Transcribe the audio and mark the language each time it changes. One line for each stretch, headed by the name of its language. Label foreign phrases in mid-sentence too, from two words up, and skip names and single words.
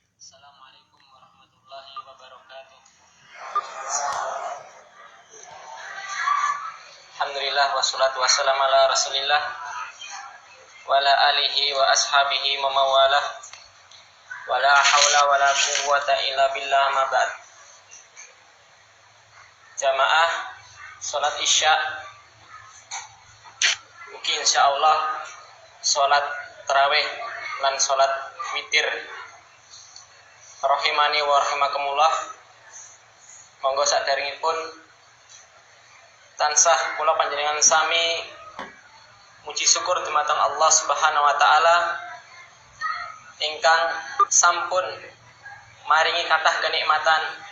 Arabic: السلام عليكم ورحمة الله وبركاته. الحمد لله والصلاة والسلام على رسول الله وعلى آله وأصحابه ومن والاه ولا حول ولا قوة إلا بالله أما بعد.
Javanese: Jamaah salat Isya mugi insyaallah salat tarawih lan salat witir
Arabic: رحمني ورحمكم الله.
Javanese: Monggo sadaringipun tansah kula panjenengan sami muji syukur dumateng Allah
Arabic: سبحانه وتعالى
Javanese: ingkang sampun maringi kathah kenikmatan.